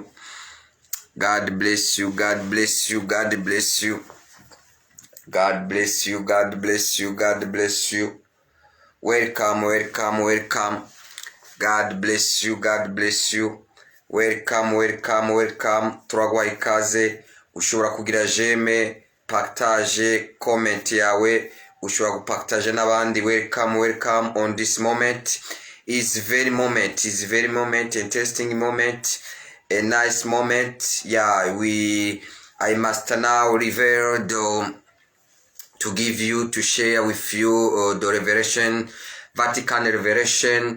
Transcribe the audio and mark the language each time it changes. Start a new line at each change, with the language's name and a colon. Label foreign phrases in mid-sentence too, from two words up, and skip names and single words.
English: God bless you, God bless you, God bless you. God bless you, God bless you, God bless you. Welcome, welcome, welcome. God bless you, God bless you. Welcome, welcome, welcome.
Rundi: Turagwa ikaze. Ushobora kugira jeme, partage, comment yawe. Ushobora gupartage n'abandi.
English: Welcome, welcome on this moment. It's very moment, interesting moment, a nice moment. Yeah, I must now reveal to give you, to share with you the revelation, Vatican revelation.